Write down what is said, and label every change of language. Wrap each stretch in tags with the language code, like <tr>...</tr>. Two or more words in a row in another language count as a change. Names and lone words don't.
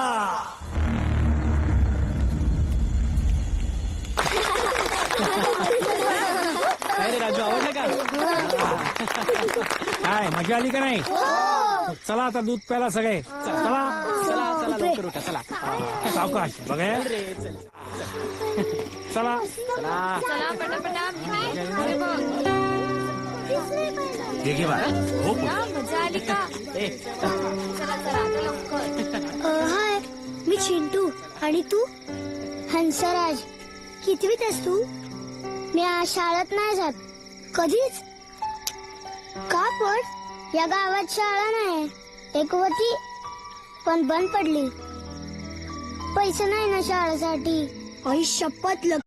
<mr>अरे राजू आवडलं का काय मजा आली का नाही चला आता दूध प्याला सगळे चला चला चला लवकर उठा चला सावकाश बघा चला चला पटापटा अरे बघ. घे घे बा हो ना, मजा आली का चला चला आता लवकर हाय मी चिंटू आणि तू हंसराज कितवीत आहेस तू मी आज शाळेत नाही जात कधीच का पण या गावात शाळा नाही एक होती पण बंद पडली पैसे नाही ना शाळेसाठी आई शपथ</mr>